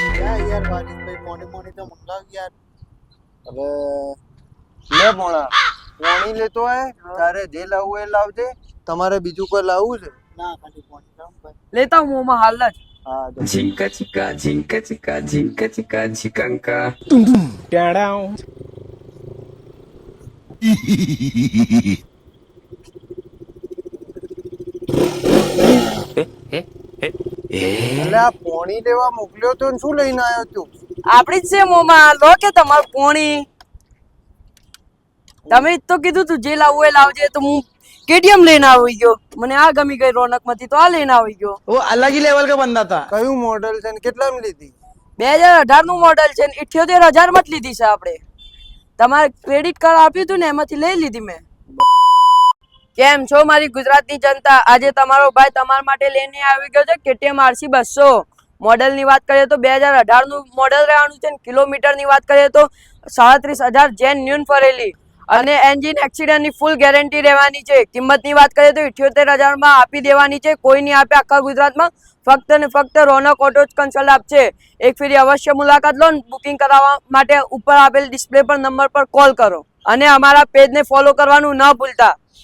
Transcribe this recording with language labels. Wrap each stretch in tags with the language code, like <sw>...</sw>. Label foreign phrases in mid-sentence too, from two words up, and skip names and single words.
<hi>यार बारिश भाई मोनी मोनी तो मंगाव यार</hi> <gu>હવે લે મોણા પોણી લેતો હે તારે જે લાવવું એ લાવજે તમારે બીજું કોઈ લાવવું છે</gu> <hi>ना खाली मोनी लाऊं भाई</hi> <gu>લેતા હું મોમાં હાલ જ હા તો Jinka chika, jinka chika, jinka chika, chikanka. એટલે આ પોણી લેવા મોકલ્યો તો ને શું લઈને આવ્યો તું આપડી જ છે મોમાં લો કે તમારું પોણી તમે જ તો કીધું તું જે લાવવું એ લાવજે તો હું કેટીએમ લઈને આવી ગયો મને આ ગમી ગઈ રોનક માંથી તો આ લઈને આવી ગયો</gu> <hi>वो अलग ही लेवल का बंदा था।</hi> <gu>કયું મોડેલ છે ને કેટલામાં લીધી 2018 નું મોડેલ છે ને 78,000 માં જ લીધી છે આપણે તમારે</gu> <en>credit card</en> <gu>આપ્યું હતું ને એમાંથી લઈ લીધી મેં કેમ છો મારી ગુજરાતની જનતા આજે તમારો ભાઈ તમારા માટે લઈને આવી ગયો છે KTM RC 200 મોડેલ ની વાત કરીએ તો 2018 નું મોડેલ રહેવાનું છે ને કિલોમીટર ની વાત કરીએ તો 37,000 જેન્યુન ફરેલી અને</gu> <en>engine accident</en> <gu>ની</gu> <en>full guarantee</en> <gu>રહેવાની છે કિંમત ની વાત કરીએ તો 78,000 માં આપી દેવાની છે કોઈ નહીં આપે આખા ગુજરાતમાં ફક્ત ને ફક્ત રોનક ઓટો જ કન્સલ્ટ આપશે એક ફેરી અવશ્ય મુલાકાત લો બુકિંગ કરાવવા માટે ઉપર આપેલ ડિસ્પ્લે પર નંબર પર કોલ કરો અને અમારા પેજ ને ફોલો કરવાનું ન ભૂલતા</gu>